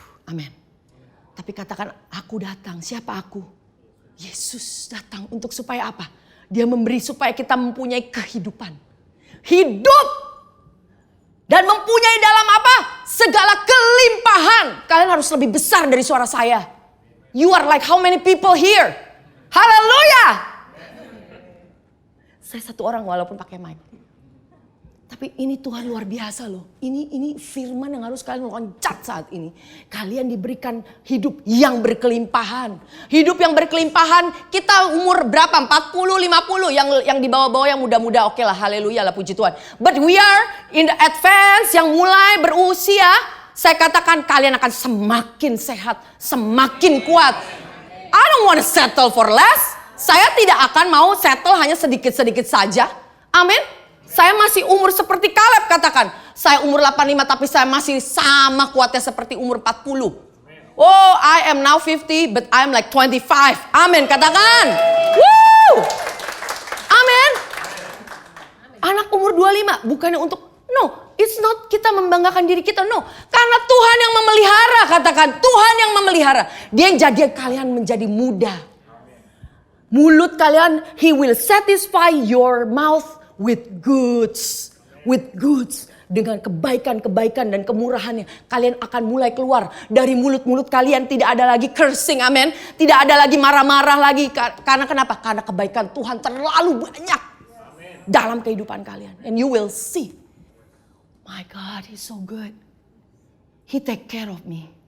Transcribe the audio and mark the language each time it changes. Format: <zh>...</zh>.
<id>Amin. Tapi katakan aku datang. Siapa aku? Yesus datang untuk supaya apa? Dia memberi supaya kita mempunyai kehidupan. Hidup. Dan mempunyai dalam apa? Segala kelimpahan. Kalian harus lebih besar dari suara saya.</id> <en>You are like how many people here?</en> <id>Haleluya. Saya satu orang walaupun pakai mic. Tapi ini Tuhan luar biasa loh. Ini firman yang harus kalian loncat saat ini. Kalian diberikan hidup yang berkelimpahan. Hidup yang berkelimpahan. Kita umur berapa? 40, 50. Yang di bawah-bawah yang muda-muda. Oke lah, haleluya lah, puji Tuhan.</id> <en>But we are in the advance</en> <id>yang mulai berusia. Saya katakan kalian akan semakin sehat. Semakin kuat.</id> <en>I don't want to settle for less.</en> <id>Saya tidak akan mau settle hanya sedikit-sedikit saja. Amin. Saya masih umur seperti Kaleb, katakan. Saya umur 85 tapi saya masih sama kuatnya seperti umur 40.</id> <en>Oh, I am now 50 but I am like 25. Amin, katakan. Woo! Amin.</en> <id>Anak umur 25 bukannya untuk,</id> <en>no, it's not</en> <id>kita membanggakan diri kita, no. Karena Tuhan yang memelihara, katakan. Tuhan yang memelihara. Dia yang jadi kalian menjadi muda. Mulut kalian,</id> <en>he will satisfy your mouth with goods.</en> <id>Dengan kebaikan-kebaikan dan kemurahannya. Kalian akan mulai keluar dari mulut-mulut kalian. Tidak ada lagi cursing, amen. Tidak ada lagi marah-marah lagi. Karena kenapa? Karena kebaikan Tuhan terlalu banyak. Amen. Dalam kehidupan kalian.</id> <en>And you will see. My God, he's so good. He take care of me.</en>